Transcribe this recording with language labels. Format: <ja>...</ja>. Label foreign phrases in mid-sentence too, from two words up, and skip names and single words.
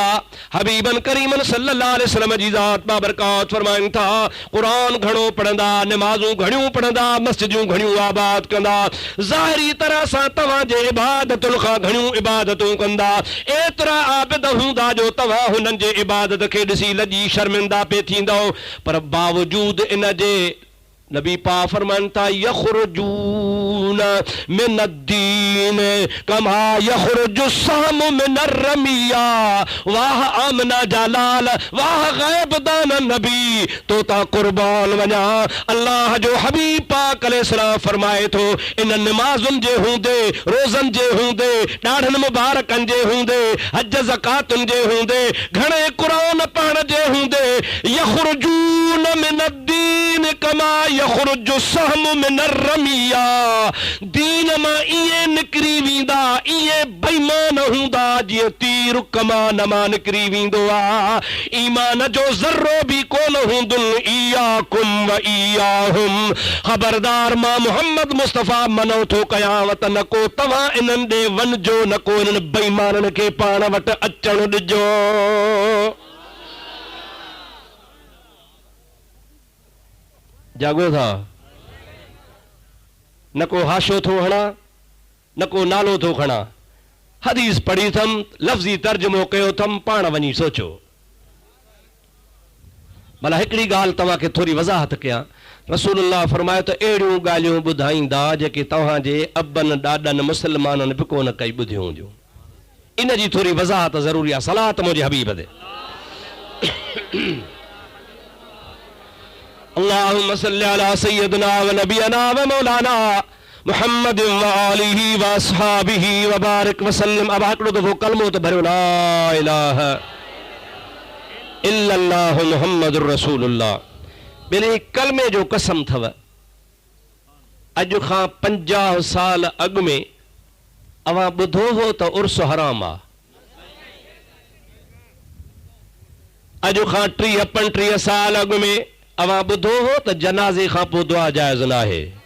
<sd>हबीबन करीमन</sd> <ar>صلى الله عليه وسلم</ar> <sd>जी ज़ात मां बरकात फरमाइनि था क़ुरान घणो पढ़ंदा, नमाज़ूं घणियूं पढ़ंदा, मस्जिदूं घणियूं आबाद कंदा, ज़ाहिरी तरह सां तव्हांजे इबादतुनि खां घणियूं इबादतूं कंदा। एतिरा आबिद हूंदा जो तव्हां हुननि जे इबादत खे ॾिसी लॼी शर्मिंदा पे थींदो। पर बावजूद इन जे नबी पाक फरमाइनि था</sd> <ar>يخرجون من الدين كما يخرج السهم من الرمية.</ar> <sd>वाह आमना जालाल, वाह गैब दान नबी, तो ता कुर्बान वञा। अल्लाह जो हबीब पाक अलैहिस्सलाम फरमाए थो इन नमाज़ुनि जे हूंदे, रोज़नि जे हूंदे, ॾाढनि मुबारकनि जे हूंदे, हज ज़कातुनि जे हूंदे, घणे क़ुरान पढ़ण जे हूंदे,</sd> <ar>يخرجون من الدين كما يخرج السهم من الرمية.</ar> <sd>दीन मां इए निकिरी वेंदा, इए बेईमान हूंदा जीअं तीर कमान मां निकिरी वेंदो आ। ईमान जो ज़र्रो भी कोन हूंदुनि</sd> <ar>إياكم وإياهم.</ar> <sd>ख़बरदार मां मोहम्मद मुस्तफ़ा मनो थो कयां त न को तव्हां इन्हनि ॾे वञिजो न को इन्हनि बेईमाननि खे पाण वटि अचणु ॾिजो। जागो था? न को हाशो थो हणा न को नालो थो खणा। हदीस पढ़ी थम, लफ़्ज़ी तर्जुमो कयो थम, पाण वञी सोचो। भला हिकिड़ी ॻाल्हि तव्हांखे थोरी वज़ाहत कयां। रसूलुल्लाह फरमायो त अहिड़ियूं ॻाल्हियूं ॿुधाईंदा जेके तव्हांजे अबनि ॾाॾनि मुस्लमाननि बि कोन कई ॿुधियूं हूंदियूं। इन जी थोरी वज़ाहत ज़रूरी आहे। सलात मुंहिंजे हबीब ते।</sd> <ar>اللهم صل على سيدنا ونبينا ومولانا محمد وآله وأصحابه وبارك وسلم.</ar> <sd>अब हिकिड़ो दफ़ो कलमो त भरियो,</sd> <ar>لا إله إلا الله محمد رسول الله.</ar> <sd>मेरे कलमे जो कसम थव, अॼु खां 50 साल अॻु में अवां ॿुधो हो त उर्स हराम आहे। अॼु खां 30-35 साल अॻु में अवां ॿुधो हो त जनाज़े खां पोइ दुआ जाइज़ न आहे।</sd>